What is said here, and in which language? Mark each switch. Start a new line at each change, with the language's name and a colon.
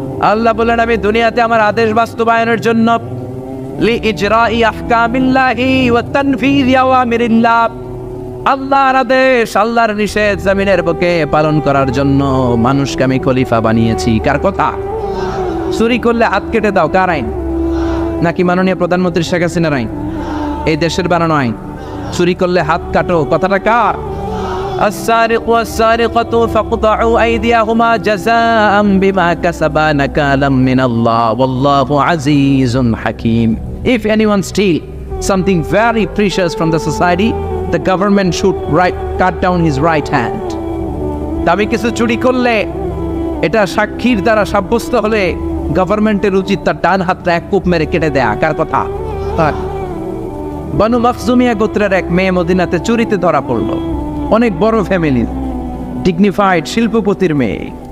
Bangla: আল্লাহ বলেন আমি দুনিয়াতে আমার আদেশ বাস্তবায়নের জন্য
Arabic: লিইজরাই আহকামিল্লাহি ওয়া তানফীযি আওয়ামিরিল্লাহ,
Bangla: আল্লাহর আদেশ আল্লাহর নিষেধ জমিনের বুকে পালন করার জন্য মানুষকে আমি খলিফা বানিয়েছি। কার কথা? চুরি করলে হাত কেটে দাও, কার আইন? নাকি মাননীয় প্রধানমন্ত্রী শেখ হাসিনার আইন? এই দেশের বানানো আইন। চুরি করলে হাত কাটো, কথাটা কার?
Arabic: السارق والسارقة فاقطعوا أيديهما جزاء بما كسبا نكالا من الله والله عزيز حكيم.
English: If anyone steal something very precious from the society, the government should cut down his right hand.
Bangla: আমি কিছু চুরি করলে এটা সাক্ষীর দ্বারা সাব্যস্ত হলে গভর্নমেন্টের উচিত তার ডান হাতটা এক কূপ মেরে কেটে দেয়া। কার কথা? বনু মখজুমিয়া গোত্রের এক মেয়ে মদিনাতে চুরিতে ধরা পড়লো। অনেক বড় ফ্যামিলির, ডিগনিফাইড শিল্পপতির মেয়ে।